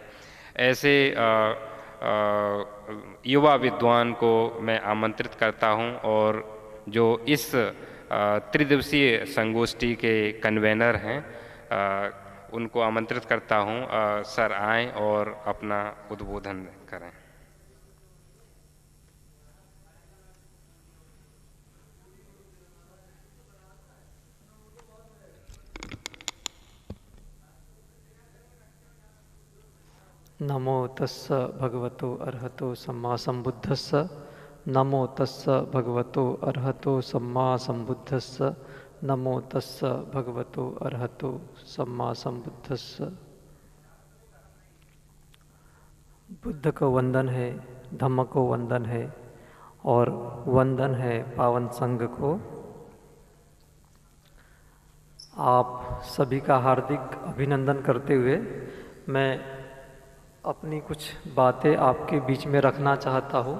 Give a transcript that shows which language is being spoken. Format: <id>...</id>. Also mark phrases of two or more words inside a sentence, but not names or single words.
<hi>ऐसे युवा विद्वान को मैं आमंत्रित करता हूं, और जो इस त्रिदिवसीय संगोष्ठी के कन्वेनर हैं उनको आमंत्रित करता हूं, सर आएं और अपना उद्बोधन करें।</hi> <pi>नमो तस्स भगवतो अरहतो सम्मा संबुद्धस्स। नमो तस्स भगवतो अरहतो सम्मा संबुद्धस्स। नमो तस्स भगवतो अरहतो सम्मा संबुद्धस्स।</pi> <hi>बुद्ध को वंदन है, धम्म को वंदन है, और वंदन है पावन संघ को। आप सभी का हार्दिक अभिनंदन करते हुए मैं अपनी कुछ बातें आपके बीच में रखना चाहता हूँ।</hi>